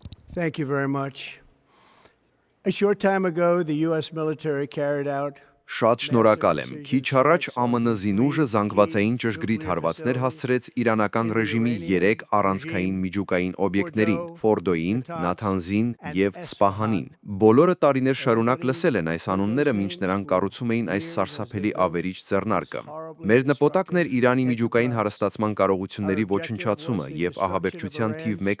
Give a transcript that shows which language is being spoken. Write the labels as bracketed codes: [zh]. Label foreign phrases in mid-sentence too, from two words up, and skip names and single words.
[en] Thank you very much. A short time ago, the U.S. military carried out [hy] Շատ շնորհակալ եմ։ Քիչ առաջ ԱՄՆ զինուժը զանգվածային ճշգրիտ հարվածներ հասցրեց իրանական ռեժիմի 3 առանցքային միջուկային օբյեկտներին՝ Ֆորդոյին, Նաթանզին և Սպահանին։ Բոլորը տարիներ շարունակ լսել են այս անունները, մինչ նրանք կառուցում էին այս սարսափելի ավերիչ ձեռնարկը։ Մեր նպատակն էր Իրանի միջուկային հարստացման կարողությունների ոչնչացումը և ահաբեկչության թիվ 1